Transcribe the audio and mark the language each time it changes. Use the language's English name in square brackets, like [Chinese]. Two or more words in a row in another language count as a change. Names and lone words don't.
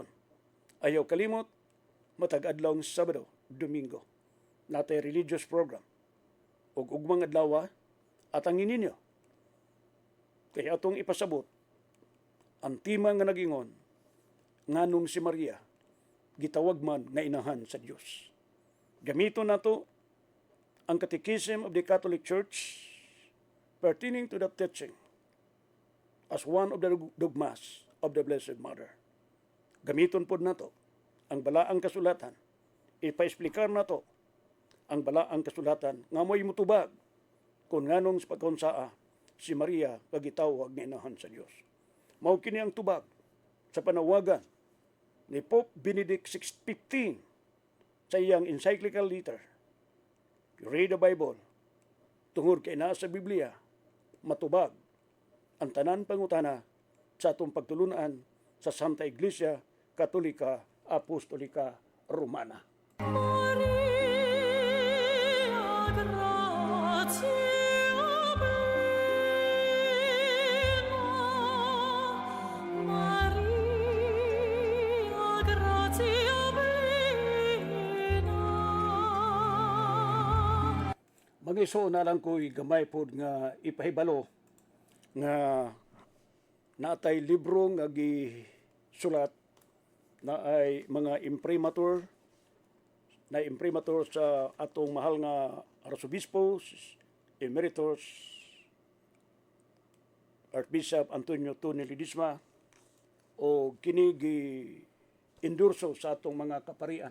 [Cebuano] Ayaw kalimot, matag adlawng Sabado, Domingo, natay [English] religious program [Cebuano] ug ugmang adlaw at ang ininyo. Kaya atong ipasabot ang tema nga nagingon nganong si Maria gitawag man nga inahan sa Dios. Gamiton nato ang [English] Catechism of the Catholic Church pertaining to the teaching as one of the dogmas of the Blessed Mother. [Cebuano] Gamiton pod nato ang balaang kasulatan. Ipa-explicar nato ang balaang kasulatan nga mo'y mutubag kung nganong sa pagkaunsaa si Maria kagitawag nga inahan sa Dios. Mao kini ang tubag sa panawagan ni Pope Benedict XVI sa iyang [English] encyclical letter. You read the Bible, [Cebuano] tungod kay naa sa Biblia, matubag ang tanan pangutana sa atong pagtulunan sa Santa Iglesia Katolika Apostolika Romana. [Latin] Maria, gratia plena. Maria, gratia plena. [Cebuano] Mag-iso na lang ko'y gamay pod nga ipahibalo nga natay libro nga gisulat na ay mga imprimatur sa atong mahal nga Arsobispo Emeritus Archbishop Antonio Tony Ledesma o kini gi-endorso sa atong mga kaparian.